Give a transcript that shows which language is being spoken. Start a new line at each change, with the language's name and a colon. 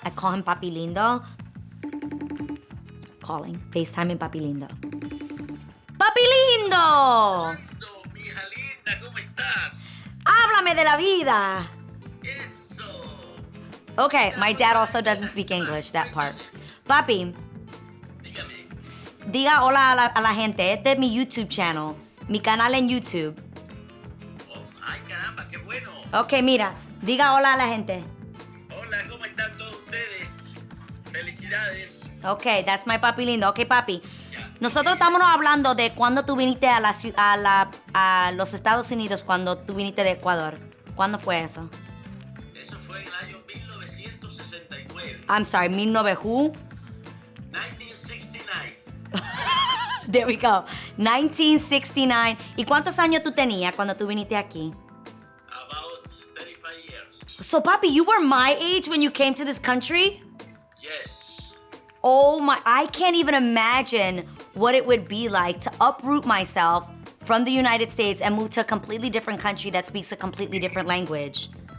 English: I call him Papi Lindo. Calling, FaceTiming Papi Lindo.
Spanish: ¡Papi Lindo! Mija linda, ¿cómo estás? Háblame de la vida. Eso.
English: Okay, my dad also doesn't speak English, that part.
Spanish: Papi, Dígame. diga hola a la gente. Este es mi YouTube channel, mi canal en YouTube. Oh, ay, caramba, qué bueno. Okay, mira, diga hola a la gente. Hola, ¿cómo están todos ustedes? Felicidades.
English: Okay, that's my Papi Lindo. Okay, papi.
Spanish: Ya. Nosotros estamos hablando de cuando tú viniste a a los Estados Unidos, cuando tú viniste de Ecuador. ¿Cuándo fue eso? Eso fue en el año 1969.
English: I'm sorry, 1900? 1969. There we go. 1969.
Spanish: ¿Y cuántos años tú tenías cuando tú viniste aquí?
English: About 35 years. So, papi, you were my age when you came to this country? Yes. Oh my, I can't even imagine what it would be like to uproot myself from the United States and move to a completely different country that speaks a completely different language.